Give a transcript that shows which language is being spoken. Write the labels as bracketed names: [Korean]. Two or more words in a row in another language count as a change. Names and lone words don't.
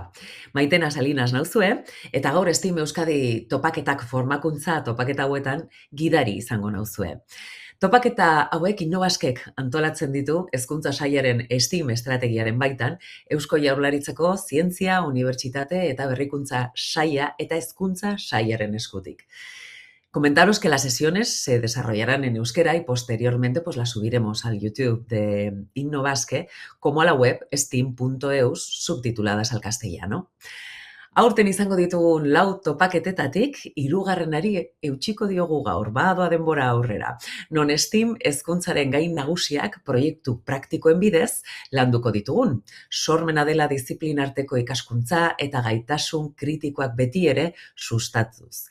[Basque] Maitena Salinas nauzue eta gaur Steam Euskadi topaketak formakuntza topaketa hauetan gidari izango nauzue. Topaketa hauek Innovaskek antolatzen ditu Hezkuntza Sailaren Steam estrategiaren baitan, Eusko Jaurlaritzako Zientzia, Unibertsitate eta Berrikuntza Saila eta Hezkuntza Sailaren eskutik. [Spanish] Comentaros que las sesiones se desarrollarán en euskera y posteriormente pues las subiremos al YouTube de Innovasque como a la web steam.eus subtituladas al castellano. [Basque] Aurten izango ditugun lau topaketetatik, hirugarrenari eutxiko diogu gaur, badoa denbora aurrera. Non Steam hezkuntzaren gai nagusiak proiektu praktikoen bidez landuko ditugun. Sormena dela disiplinarteko ikaskuntza eta gaitasun kritikoak beti ere sustatuz.